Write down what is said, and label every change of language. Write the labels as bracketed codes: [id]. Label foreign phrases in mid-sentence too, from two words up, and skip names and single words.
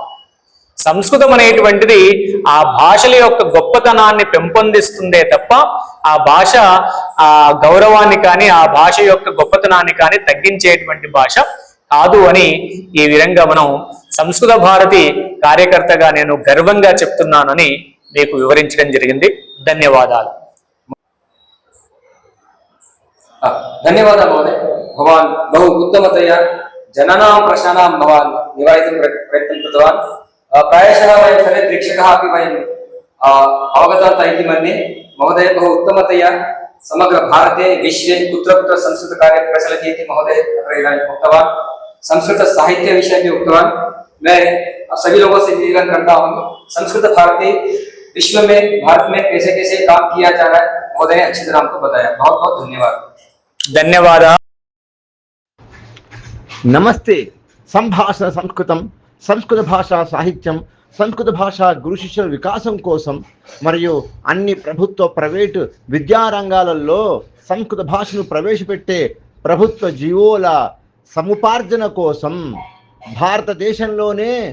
[te] సంస్కృతం అనేటువంటిది ఆ భాషల యొక్క గొప్పతనాన్ని పెంపొందిస్తుందే తప్ప ఆ భాష ఆ గౌరవాన్ని కానీ ఆ భాష యొక్క గొప్పతనాన్ని కానీ తగ్గించేటువంటి భాష కాదు అని ఈ విధంగా మనం సంస్కృత భారతి కార్యకర్తగా నేను గర్వంగా చెప్తున్నానని మీకు వివరించడం జరిగింది. ధన్యవాదాలు. ధన్యవాదాలు మహోదయ. [sa] भवान् बहु उत्तमतया जनानां प्रश्नानां भवान् निवारयितुं प्रयत्नं कृतवान्. प्रायशः वयं सर्वे प्रेक्षकाः अपि वयं अवगतवन्तः इति मन्ये. महोदय बहु उत्तमतया समग्र भारते विश्वे कुत्र कुत्र संस्कृतकार्यं प्रचलति इति महोदय अत्र इदानीम् उक्तवान्. संस्कृत साहित्य विषये भी उक्तवान्. [hi] मैं सभी लोगों से निवेदन करता हूँ, संस्कृत भारती विश्व में, भारत में कैसे कैसे काम किया जा रहा है महोदय ने अच्छी तरह हमको बताया. बहुत बहुत धन्यवाद. [te] ధన్యవాద. నమస్తే. సంభాషణ సంస్కృతం, సంస్కృత భాషా సాహిత్యం, సంస్కృత భాష గురు శిష్యుల వికాసం కోసం మరియు అన్ని ప్రభుత్వ, ప్రైవేటు విద్యారంగాలలో సంస్కృత భాషను ప్రవేశపెట్టే ప్రభుత్వ జీవోల సముపార్జన కోసం భారతదేశంలోనే